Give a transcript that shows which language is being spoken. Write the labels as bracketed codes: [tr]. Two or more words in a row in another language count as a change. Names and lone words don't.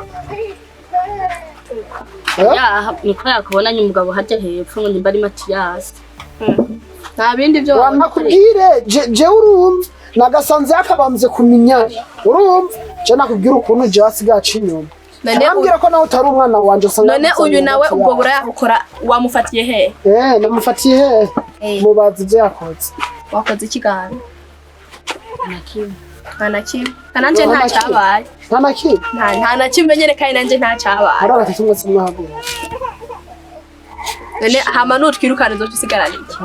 [rn] Ya niko yakubonanye umugabo hajya hepfo ngo nimba ari Matiyasi. Nta bindi byo wanakubwire je urumva nagasanze yakabamze kuminya urumva je nakubwira ukuntu je wasigaca inyuma. Nambwira ko nawe utari umwana wanje usanga. None uyu nawe ubwo burayakora wamufatiye he? Namufatiye he? Mubaza ibyo yakoze. Wakoze ikigano? Ntanakimwe. Nanje nta cyabaye. Ntanakimwe? Nta nakimwe nyene kandi nanje nta cyabaye. Hari abatatu simwahago. None hama nutwirukane zo tusigaranye.